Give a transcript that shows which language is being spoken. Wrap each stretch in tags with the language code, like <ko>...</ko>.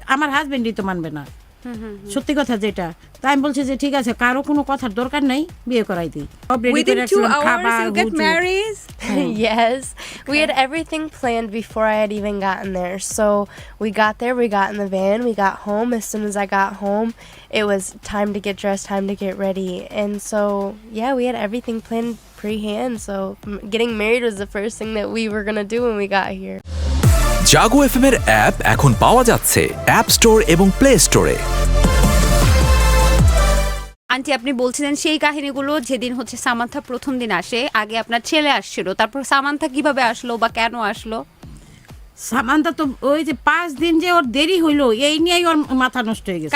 <bn>আমার হাজবেন্ডই তো মানবে না, সত্যি কথা যেটা। তাই আমি বলছি যে ঠিক আছে, কারো কোনো কথার দরকার নাই, বিয়ে করাই দিই।</bn> <en>Within 2 hours you get married? Yes, we had everything planned before I had even gotten there. So we got there, we got in the van, we got home. As soon as I got home, it was time to get dressed, time to get ready. And so, yeah, we had everything planned pre-hand. So getting married was the first thing that we were going to do when we got here.</en> <bn>Jago FM এর app এখন পাওয়া যাচ্ছে app store এবং play স্টোরে। Aunty, আপনি বলছিলেন সেই কাহিনীগুলো যেদিন হচ্ছে সামান্থা প্রথম দিন আসে, আগে আপনার ছেলে আসছিল, তারপর সামান্থা কিভাবে আসলো বা কেন আসলো? সামান্থা তো ওই যে 5 দিন যে ওর দেরি হইলো, এই নিয়েই ওর মাথা নষ্ট হয়ে গেছে।</bn>